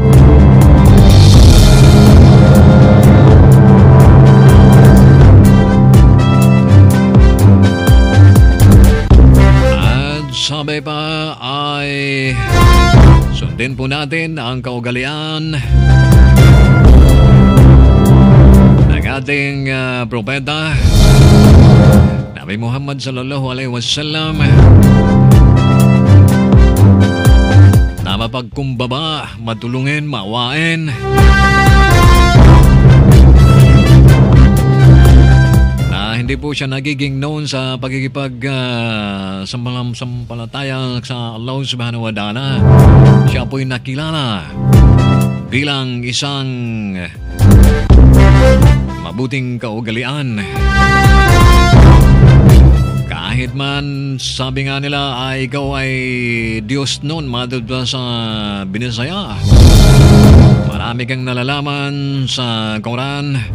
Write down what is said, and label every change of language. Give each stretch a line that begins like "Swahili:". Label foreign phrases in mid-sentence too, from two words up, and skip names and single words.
Filipino: At sabi pa ay sundin po natin ang kaugalian ng ating propeta Nabi Muhammad
Arabic: sallallahu alaihi wasallam
Filipino: na mapagkumbaba, matulungin, maawain, na hindi po siya nagiging known sa pagkikipag sampalataya sa Allah
Arabic: subhanahu wa ta'ala.
Filipino: Siya po'y nakilala bilang isang mabuting kaugalian. Kahit man sabi nga nila ay ikaw ay Diyos noon, madudwa sa Binisaya, marami kang nalalaman sa Quran.